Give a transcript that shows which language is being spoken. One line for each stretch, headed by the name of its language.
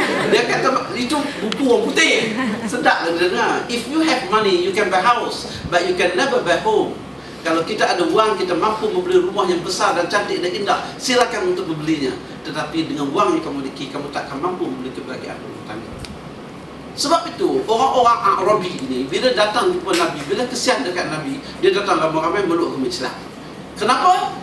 Malay: Dia kata, itu buku orang putih. Sedap lah dia dengar.
English: If you have money, you can buy house but you can never buy home.
Malay: Kalau kita ada wang, kita mampu membeli rumah yang besar dan cantik dan indah, silakan untuk membelinya. Tetapi dengan wang yang kamu miliki, kamu takkan mampu membeli kebahagiaan rumah tangga. Sebab itu, orang-orang Arabi ini, bila datang jumpa Nabi, bila kesian dekat Nabi, dia datang ramai-ramai meluk agama Islam. Kenapa?